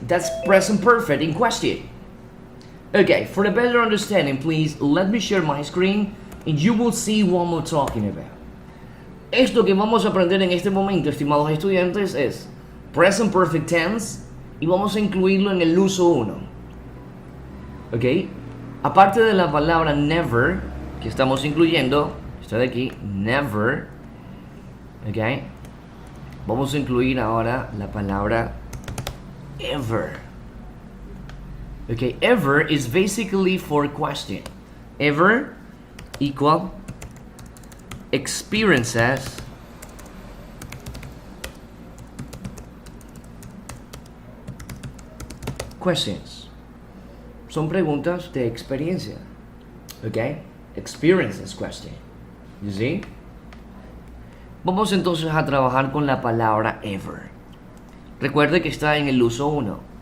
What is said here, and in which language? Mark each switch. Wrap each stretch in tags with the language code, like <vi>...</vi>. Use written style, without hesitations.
<en>That's present perfect in question. Okay, for a better understanding, please let me share my screen and you will see what we're talking about.</en> <es>Esto que vamos a aprender en este momento, estimados estudiantes, es present perfect tense y vamos a incluirlo en el uso 1. Ok, aparte de la palabra never que estamos incluyendo, está de aquí, never. Ok, vamos a incluir ahora la palabra ever.</es> <en>Okay, ever is basically for question. Ever equal experiences questions.</en> <es>Son preguntas de experiencia.</es> <en>Okay, experiences question. You see?</en> <es>Vamos entonces a trabajar con la palabra ever. Recuerde que está en el uso 1.</es>